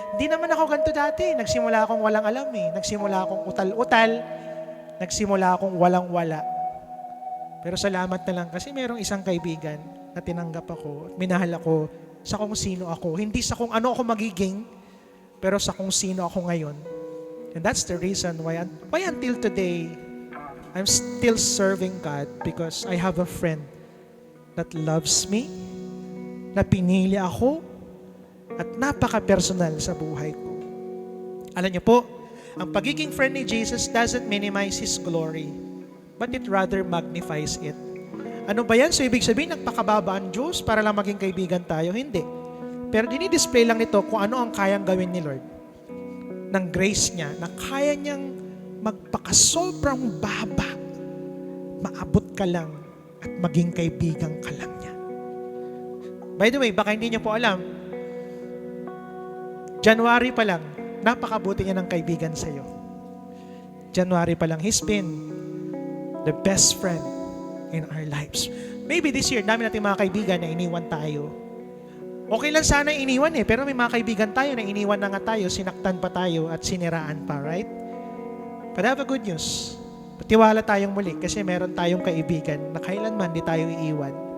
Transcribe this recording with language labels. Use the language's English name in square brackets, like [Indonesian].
[Filipino] Hindi naman ako ganito dati. Nagsimula akong walang alam eh. Nagsimula akong utal-utal. Nagsimula akong walang-wala. Pero salamat na lang kasi mayroong isang kaibigan na tinanggap ako at minahal ako sa kung sino ako. Hindi sa kung ano ako magiging, pero sa kung sino ako ngayon. [English] And that's the reason why until today, I'm still serving God because I have a friend that loves me, [Filipino] na pinili ako, at napaka-personal sa buhay ko. Alam niyo po, ang pagiging friend ni Jesus [English] doesn't minimize His glory, but it rather magnifies it. [Filipino] Ano ba yan? So ibig sabihin, nagpakababa ang Diyos para lang maging kaibigan tayo? Hindi. Pero dinidisplay lang nito kung ano ang kayang gawin ni Lord ng grace niya, na kaya niyang magpakasobrang baba, maabot ka lang at maging kaibigan ka lang niya. [English] By the way, [Filipino] baka hindi niyo po alam, January pa lang, napakabuti niya ng kaibigan sa iyo. [English] January pa lang, He's been the best friend in our lives. Maybe this year, [Filipino] dami natin mga kaibigan na iniwan tayo. Okay lang sana iniwan pero may mga kaibigan tayo na iniwan na nga tayo, sinaktan pa tayo at siniraan pa, [English] right? But I have a good news. [Filipino] Patiwala tayong muli kasi meron tayong kaibigan na kailanman di tayo iiwan.